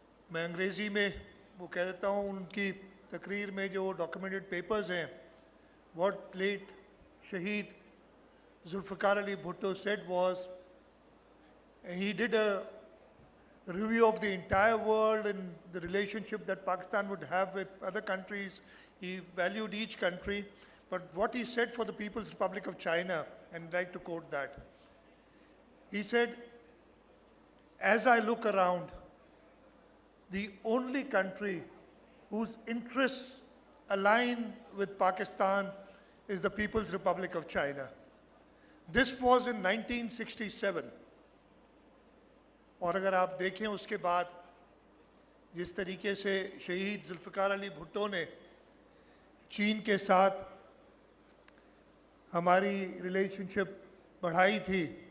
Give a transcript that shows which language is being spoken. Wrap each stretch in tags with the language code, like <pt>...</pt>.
<ur>میں انگریزی میں وہ کہہ دیتا ہوں، ان کی تقریر میں جو ڈاکیومنٹڈ پیپرز ہیں، واٹ لیٹ شہید Zulfiqar Ali Bhutto</ur> <en>said was, he did a review of the entire world and the relationship that Pakistan would have with other countries. He valued each country, but what he said for the People's Republic of China, and I'd like to quote that. He said, "As I look around, the only country whose interests align with Pakistan is the People's Republic of China." This was in 1967.</en> <ur>اور اگر آپ دیکھیں اس کے بعد جس طریقے سے شہید ذوالفقار علی بھٹو نے چین کے ساتھ ہماری ریلیشن شپ بڑھائی تھی،</ur>